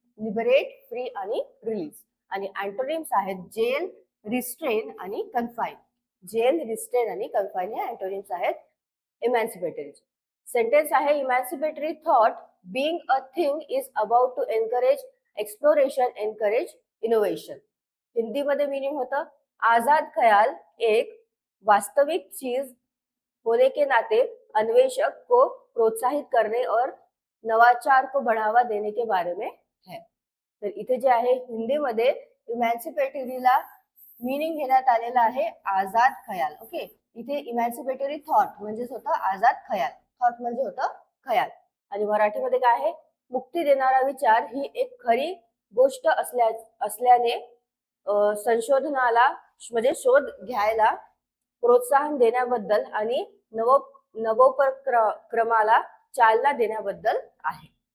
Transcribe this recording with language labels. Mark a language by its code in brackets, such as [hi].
[mr] Liberate, free आणि release. आणि antonyms आहेत जेल, रिस्ट्रेन आणि कन्फाईन. जेल, रिस्ट्रेन आणि कन्फाईन हे अँटोनिम्स आहेत इमॅन्सिपेटरी. सेंटेन्स आहे [en] Emancipatory thought being a thing is about to encourage exploration, encourage innovation. [mr] Hindi मध्ये मीनिंग होतं [hi] आजाद ख्याल एक वास्तविक चीज होने के नाते अन्वेषक को प्रोत्साहित करने और नवाचार को बढ़ावा देने के बारे में है. [mr] तर इथे जे आहे हिंदीमध्ये इमॅन्सिपेटरीला मीनिंग घेण्यात आलेला आहे आजाद खयाल. ओके, इथे इमॅन्सिपेटरी थॉट म्हणजेच होतं आजाद खयाल. थॉट म्हणजे होतं खयाल. आणि मराठीमध्ये काय आहे मुक्ती देणारा विचार ही एक खरी गोष्ट असल्याने संशोधनाला म्हणजे शोध घ्यायला प्रोत्साहन देण्याबद्दल आणि नवोपक्रमाला चालना देण्याबद्दल आहे.